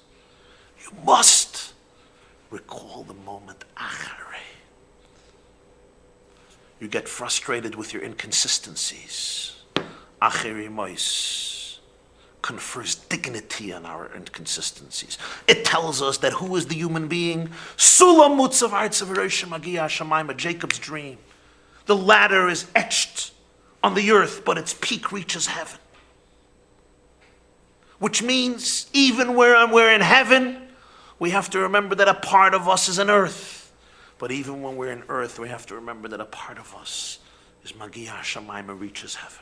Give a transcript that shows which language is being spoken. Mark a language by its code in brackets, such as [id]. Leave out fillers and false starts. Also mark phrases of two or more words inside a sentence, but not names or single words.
[en] You must recall the moment Acharei. You get frustrated with your inconsistencies. Acharei Mos confers dignity on our inconsistencies. It tells us that who is the human being? [he] סולם מוצב ארצה וראשו מגיע השמימה, [en] Jacob's dream. The ladder is etched on the earth, but its peak reaches heaven. Which means even when we're in heaven, we have to remember that a part of us is on earth. But even when we're in earth, we have to remember that a part of us is [he] מגיע השמימה [en] and reaches heaven.